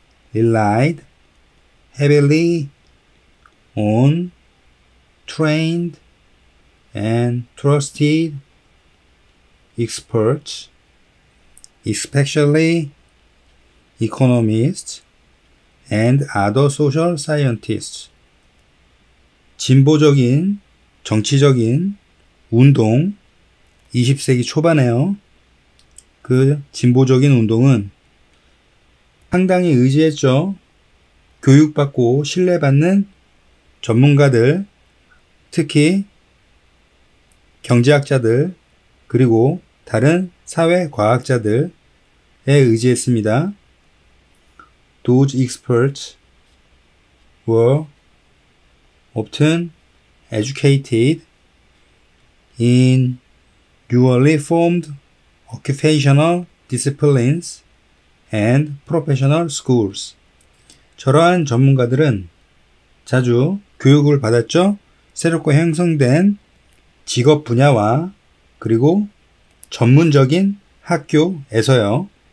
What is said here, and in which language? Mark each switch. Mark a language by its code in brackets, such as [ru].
[en] relied heavily on trained and trusted experts, especially economists and other social scientists. [ko] 진보적인 정치적인 운동 20세기 초반에요. 그 진보적인 운동은 상당히 의지했죠. 교육받고 신뢰받는 전문가들, 특히 경제학자들, 그리고 다른 사회과학자들에 의지했습니다. [en] Those experts were often educated in newly formed occupational disciplines and professional schools. [ko] 저러한 전문가들은 자주 교육을 받았죠. 새롭게 형성된 직업 분야와 그리고 전문적인 학교에서요.